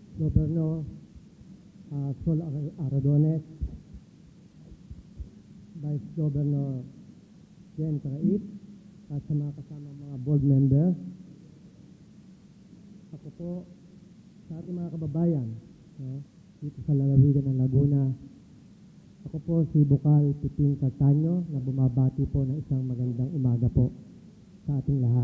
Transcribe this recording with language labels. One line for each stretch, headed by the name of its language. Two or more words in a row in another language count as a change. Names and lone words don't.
Filipino: Governor Sol Aragones, Vice Vice Governor Jen Carait at sa mga kasamang mga board member. Ako po sa ating mga kababayan dito sa lalawigan ng Laguna. Ako po si Bukal Piping Cartaño na bumabati po ng isang magandang umaga po sa ating lahat.